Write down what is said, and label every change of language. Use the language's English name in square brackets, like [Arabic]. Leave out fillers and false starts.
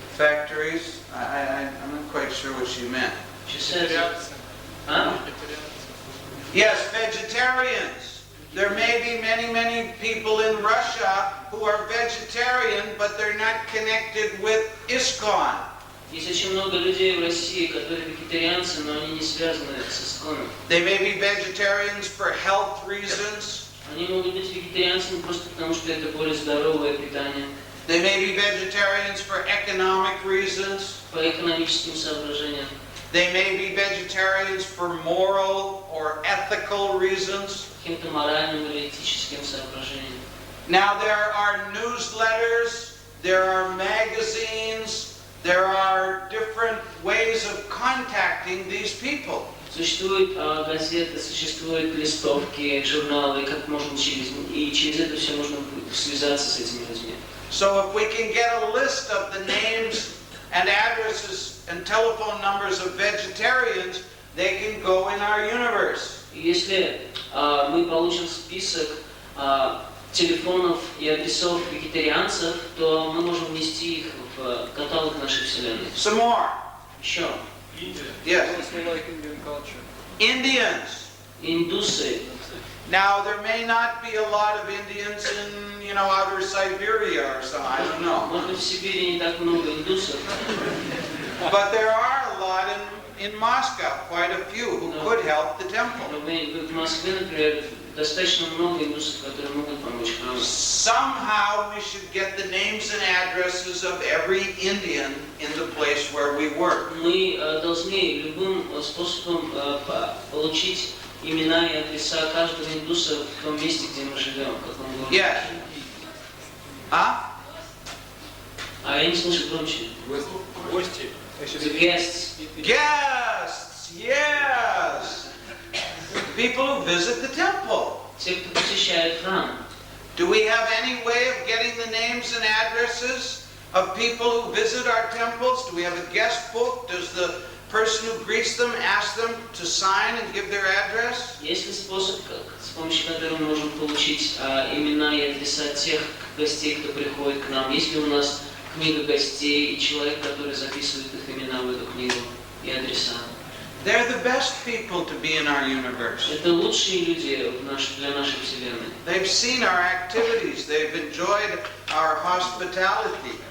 [English] Factories. I'm not quite sure what she meant. She says, huh? Yes, vegetarians. There may be many people in Russia who are vegetarian, but they're not connected with ISKCON. [Russian] Есть очень много людей в России, которые вегетарианцы, но они не связаны с исконом. [English] They may be vegetarians for health reasons. [Russian] Они могут быть вегетарианцами просто потому, что это более здоровое питание. [English] They may be vegetarians for economic reasons. [Russian] По экономическим соображениям. [English] They may be vegetarians for moral or ethical reasons. [Russian] Каким-то моральным или этическим [English] Now there are newsletters, there are magazines, there are different ways of contacting these people. [Russian] Существуют газеты, существуют листовки, журналы, как можно через это все можно связаться с этими людьми. [English] So if we can get a list of the names and addresses and telephone numbers of vegetarians, they can go in our universe. [Russian] Если мы получим список телефонов и адресов вегетарианцев, то мы можем внести их в каталог нашей Вселенной. [English] Some more. [Russian] Еще. [English] Yes. Like Indian culture. Indians. [Russian] Индусы. [English] Now there may not be a lot of Indians in, outer Siberia or something. I don't know. [Russian] Может быть, в Сибири не так много индусов. [English] But there are a lot in Moscow, quite a few who could help the temple. [Russian] Но в Москве, например, достаточно много индусов, которые могут помочь храму. [English] Somehow we should get the names and addresses of every Indian in the place where we work. [Russian] Мы должны любым способом получить имена и адреса каждого индуса в том месте, где мы живем, в каком городе. [English] Yes. Huh? [Russian] А я не слышу громче. Гости. [English] The guests. Guests, yes. People who visit the temple. [Russian] Те, кто посещает храм. [English] Do we have any way of getting the names and addresses of people who visit our temples? Do we have a guest book? Does the person who greets them ask them to sign and give their address? [Russian] Есть ли способ, с помощью которого мы можем получить имена и адреса тех гостей, кто приходит к нам? Есть ли у нас книга гостей и человек, который записывает их имена в эту книгу и адреса? [English] They're the best people to be in our universe. [Russian] Это лучшие люди для нашей Вселенной. [English] They've seen our activities. They've enjoyed our hospitality.